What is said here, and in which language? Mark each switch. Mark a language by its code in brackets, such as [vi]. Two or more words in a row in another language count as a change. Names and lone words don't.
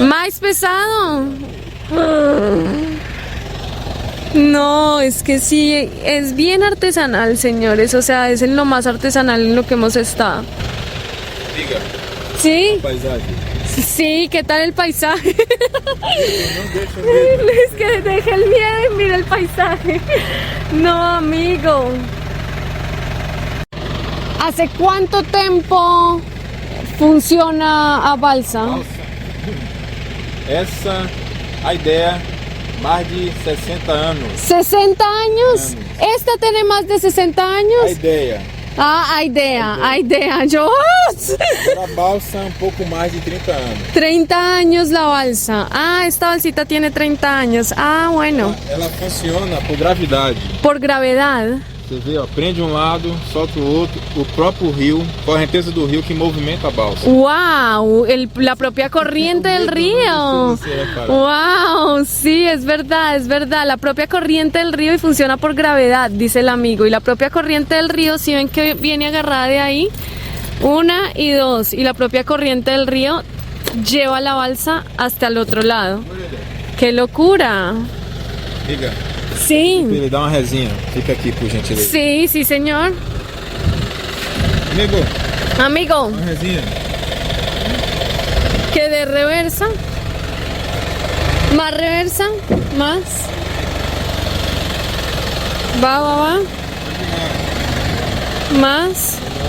[es] ¿Más pesado? No, es que sí, es bien artesanal, señores. O sea, es en lo más artesanal en lo que hemos estado. Diga, Sí, paisaje. sí, ¿qué tal el paisaje? [pt] Não deixa medo. [es] Luis, que deje el miedo y mira el paisaje. No, amigo. ¿Hace cuánto tiempo funciona a balsa? [pt] Nossa. Essa, a ideia, mais de 60 anos. [es] 60 años. Esta tiene más de 60 [pt] A años. ideia. [es] Ah, a idea. Yo, [pt] Era balsa um pouco mais de 30 anos. [es] 30 años la balsa. Ah, esta balsita tiene 30 años. Ah, bueno. [pt] Ela funciona por gravidade. [es] Por gravedad. [pt] Você vê, ó, prende um lado, solta o outro, o próprio rio, correnteza do rio que movimenta a balsa. [es] Wow, la propia corriente del río. [pt] Você reparar. [es] Wow, sí, es verdad, la propia corriente del río y funciona por gravedad, dice el amigo. Y la propia corriente del río, si ven que viene agarrada de ahí, 1 y 2, y la propia corriente del río lleva la balsa hasta el otro lado. ¡Qué locura! [pt] Liga, [es] Sí, [pt] ele dá uma resinha. Fica aqui, por gentileza. [es] sí, sí, señor. Amigo, [pt] Amigo, uma resinha. [es] que de reversa, más reversa, más. Va. Más.